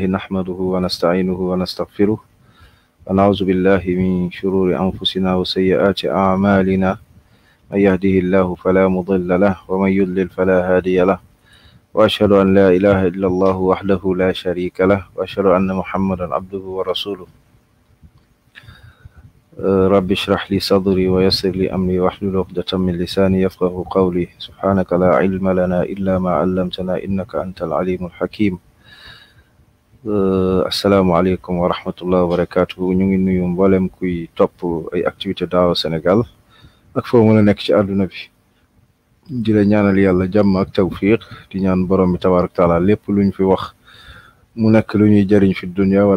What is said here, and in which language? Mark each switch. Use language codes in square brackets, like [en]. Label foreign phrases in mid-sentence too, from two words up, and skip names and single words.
[ar] نحمده ونستعينه ونستغفره ونعوذ بالله من شرور أنفسنا وسيئات أعمالنا من يهده الله فلا مضل له ومن يضلل فلا هادي له وأشهد أن لا إله إلا الله وحده لا شريك له وأشهد أن محمدا عبده ورسوله رب اشرح لي صدري ويسر لي أمري واحلل عقدة من لساني يفقه قولي سبحانك لا علم لنا إلا ما علمتنا إنك أنت العليم الحكيم. السلام عليكم ورحمة الله وبركاته [wo] ñu ngi nuyu mboolem kuy topp ay activité daawa Sénégal ak foo mën a nekk ci àdduna bi di la ñaanal yàlla jàmm ak tawfiq di ñaan borom bi [ar] تبارك وتعالى [wo] lépp luñ fi wax mu nekk lu ñuy jëriñ [ar] في الدنيا وال